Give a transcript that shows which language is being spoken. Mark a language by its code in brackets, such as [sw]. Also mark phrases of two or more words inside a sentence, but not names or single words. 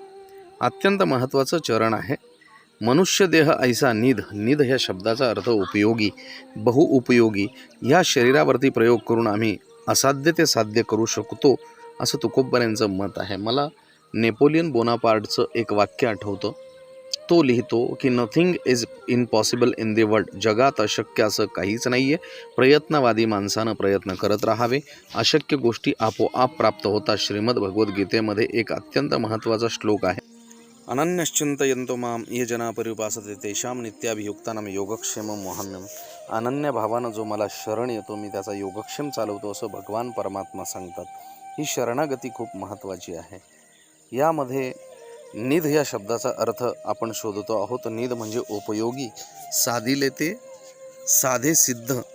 [mr] अत्यंत महत्त्वाचं चरण आहे. मनुष्य देह ऐसा निध, निध ह्या शब्दाचा अर्थ उपयोगी, बहुउपयोगी. ह्या शरीरावरती प्रयोग करून आम्ही असाध्य ते साध्य करू शकतो, असं तुकोबरायांचं मत आहे. मला नेपोलियन बोनापार्टचं एक वाक्य आठवतं. तो लिहितो की [en] nothing is impossible in the world. [mr] जगात अशक्य असं काहीच नाही आहे. प्रयत्नवादी माणसानं प्रयत्न करत राहावे. अशक्य गोष्टी आपोआप प्राप्त होतात. श्रीमद भगवद्गीतेमध्ये एक अत्यंत महत्त्वाचा श्लोक आहे. [sa] अनन्यश्चिंतयन्तो माम ये जना परिपासते तेषां नित्याभियुक्तानां योगक्षेमं वहाम्यहम्. [mr] अनन्य भावानं जो मला शरण येतो मी त्याचा योगक्षेम चालवतो, असं भगवान परमात्मा सांगतात. ही शरणागती खूप महत्त्वाची आहे. यामध्ये निध या शब्दाचा अर्थ आपण शोधतो आहोत. निध म्हणजे उपयोगी, साधिले ते साधे सिद्ध.